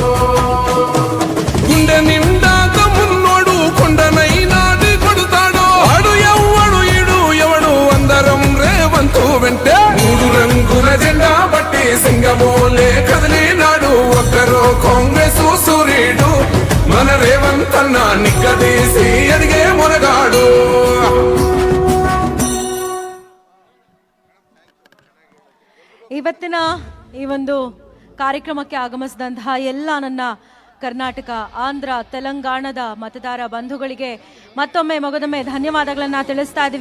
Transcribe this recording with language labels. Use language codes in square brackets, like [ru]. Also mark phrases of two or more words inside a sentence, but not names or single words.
[te] గుండె నిండా తమ్మున్నోడు కొండనైనా కొడుతాడు ఆడు ఎవ్వడు ఈడు ఎవడు అందరం రేవంతు వెంటే మూడు రంగుల జెండా బట్టి సింగమోలే కదిలినాడు ఒక్కరో కాంగ్రెస్ సూర్యుడు మన రేవంత్ అన్న నిగ్గదీసి ఎదిగే మొనగాడు [kn] ಇವತ್ತಿನ ಈ ಒಂದು ಕಾರ್ಯಕ್ರಮಕ್ಕೆ ಆಗಮಿಸಿದಂತಹ ಎಲ್ಲ ನನ್ನ ಕರ್ನಾಟಕ ಆಂಧ್ರ ತೆಲಂಗಾಣದ ಮತದಾರ ಬಂಧುಗಳಿಗೆ ಮತ್ತೊಮ್ಮೆ ಮೊಗದೊಮ್ಮೆ ಧನ್ಯವಾದಗಳನ್ನು ತಿಳಿಸ್ತಾ ಇದ್ದೀವಿ.